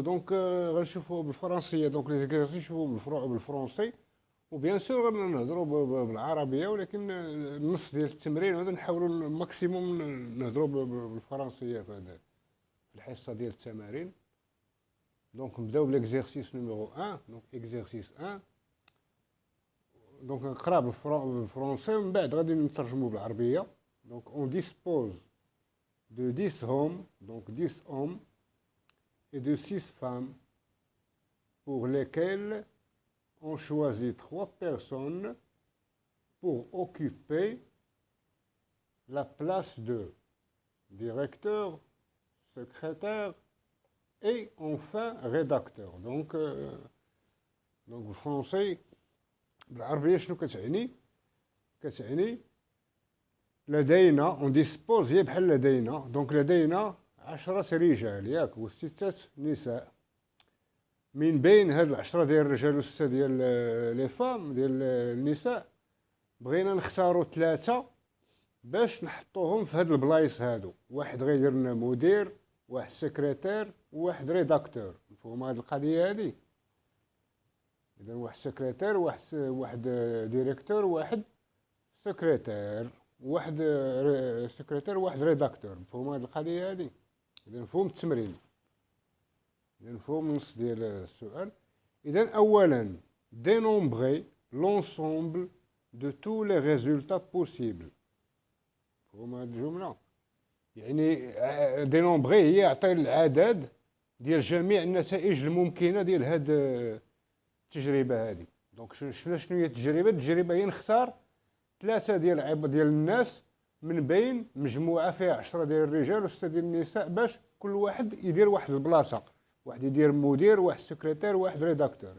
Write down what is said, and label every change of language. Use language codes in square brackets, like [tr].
[ar] دونك غنشوفو بالفرنسيه، دونك لي زيكزيرسيس نشوفو بالفرنسي، وبيان سور غنهضروا بالعربيه، ولكن النص ديال التمرين هذا نحاولوا الماكسيموم نهضروا بالفرنسيه في الحصه ديال التمارين. دونك نبداو بليكزيرسيس نيميرو 1. دونك اكزيرسيس 1 دونك نقرا بالفرنسي ومن بعد غادي نترجمو بالعربيه. [fr] دونك اون ديسبوز دو 10 hommes, donc 10 hommes et de 6 femmes pour lesquels on choisit 3 personnes pour occuper la place de directeur, secrétaire et enfin rédacteur. [ar] Donc بالفرنسي بالعربية شنو كتعني؟ كتعني لدينا اون ديسبوز، هي بحال لدينا، دونك لدينا 10 رجال ياك و6 نساء. من بين هاد 10 ديال الرجال و6 ديال لي فام ديال النساء بغينا نختاروا 3 باش نحطوهم في هاد البلايص هادو. واحد غيدير لنا مدير، واحد سكرتير، وواحد ريداكتور. مفهوم هاد القضيه هادي؟ اذا واحد سكرتير، واحد ديريكتور، واحد سكرتير، واحد سكرتير، واحد ريداكتور. مفهوم هاد القضيه هادي؟ اذا مفهوم التمرين، اذا مفهوم النص ديال السؤال. اذا اولا [fr] dénombrer l'ensemble de tous les résultats possibles. [ar] مفهوم هاد الجمله؟ يعني دينومبغي هي يعطي العدد ديال جميع النتائج الممكنه ديال هاد التجربه هذه. دونك شنو هي التجربه؟ التجربه هي نختار 3 ديال الناس من بين مجموعه فيها 10 ديال الرجال و6 ديال النساء، باش كل واحد يدير واحد البلاصه، واحد يدير مدير، واحد سكرتير، واحد ريداكتور.